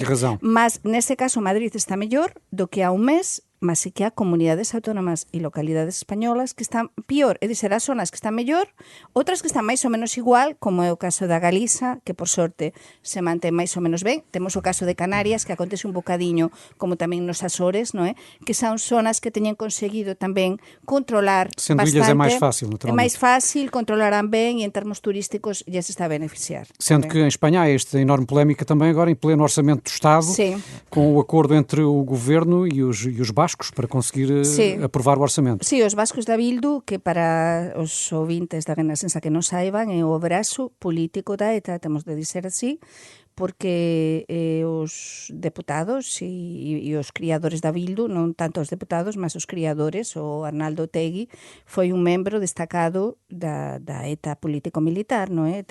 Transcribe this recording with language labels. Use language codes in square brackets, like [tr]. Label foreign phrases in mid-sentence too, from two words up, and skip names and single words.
[gl] Mas nese caso Madrid está mellor do que há un mes, mas sí que há comunidades autónomas e localidades españolas que están pior, [pt] é dizer, [gl] há zonas que están mellor, outras que están máis ou menos igual, como é o caso da Galiza, que por sorte se mantén máis ou menos ben. Temos o caso de Canarias, que acontece un bocadiño como tamén nos Açores, non é? Que son zonas que teñen conseguido tamén controlar Sendo bastante. Ilhas é máis fácil, naturalmente. É máis fácil, controlarán ben e en termos turísticos já se está a beneficiar. [pt] Sendo que em Espanha há esta enorme polémica também agora em pleno orçamento do Estado, Sim. com o acordo entre o Governo e os bascos para conseguir aprovar o orçamento. [gl] Sí, os bascos da Bildu, que para os ouvintes da Renascença que non saiban, é o brazo político da ETA, temos de dizer así, porque os deputados e os criadores da Bildu, non tanto os deputados, mas os criadores, o Arnaldo Otegi, foi un membro destacado da ETA político-militar, non é?